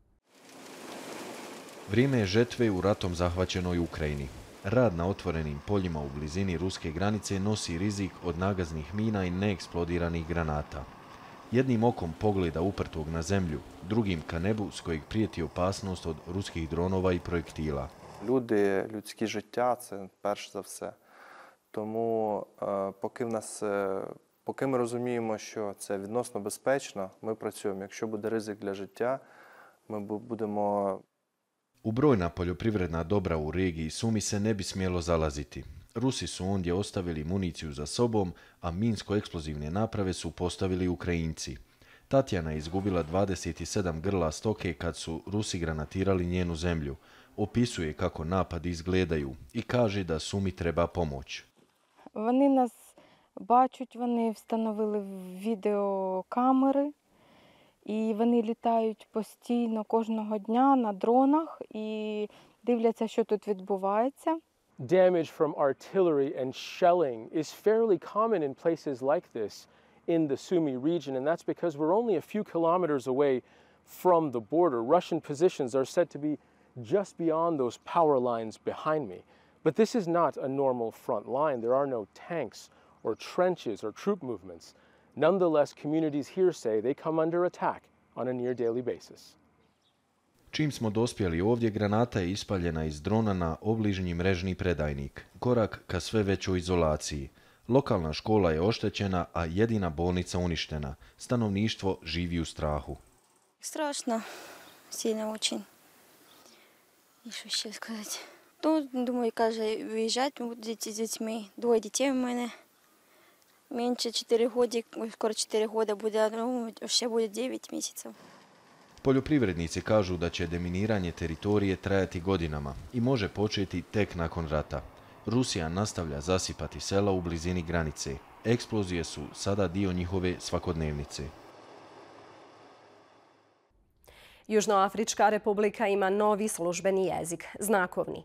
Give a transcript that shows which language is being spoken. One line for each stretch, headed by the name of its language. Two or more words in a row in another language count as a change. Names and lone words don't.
Bosnian: Vrijeme je žetve u ratom zahvaćenoj Ukrajini. Rad na otvorenim poljima u blizini ruske granice nosi rizik od nagaznih mina i neeksplodiranih granata. Jednim okom pogleda uprtog na zemlju, drugim ka nebu s kojeg prijeti opasnost od ruskih dronova i projektila.
Ukrainian: Люди, людські життя – це перш за все. Тому поки ми розуміємо, що це відносно безпечно, ми працюємо. Якщо буде ризик для життя, ми будемо...
Bosnian: U brojna poljoprivredna dobra u regiji Sumi se ne bi smjelo zalaziti. Rusi su ondje ostavili municiju za sobom, a minsko-eksplozivne naprave su postavili Ukrajinci. Tatjana je izgubila 27 grla stoke kad su Rusi granatirali njenu zemlju. Opisuje kako napadi izgledaju i kaže da Sumi treba pomoć.
Ukrainian: Вони нас бачать, вони встановили відеокамери, і вони літають постійно кожного дня на дронах і дивляться, що тут відбувається.
English: Damage from artillery and shelling is fairly common in places like this in the Sumy region, and that's because we're only a few kilometers away from the border. Russian positions are said to be just beyond those power lines behind me. But this is not a normal front line. There are no tanks or trenches or troop movements. Nonetheless, communities here say they come under attack on a near daily basis.
Bosnian: Čim smo dospjeli ovdje, granata je ispaljena iz drona na obližnji mrežni predajnik. Korak ka sve većoj izolaciji. Lokalna škola je oštećena, a jedina bolnica uništena. Stanovništvo živi u strahu.
Russian: Strašno, сильно очень. И что еще сказать?
Ukrainian: Ну, думаю, каже, виїжджати будуть з дітьми. 2 дітей у мене. Менше 4 роки, скоро 4 роки буде, ну, ще буде 9 місяців.
Bosnian: Poljoprivrednici kažu da će deminiranje teritorije trajati godinama i može početi tek nakon rata. Rusija nastavlja zasipati sela u blizini granice. Eksplozije su sada dio njihove svakodnevnice. Južnoafrička Republika ima novi službeni jezik, znakovni.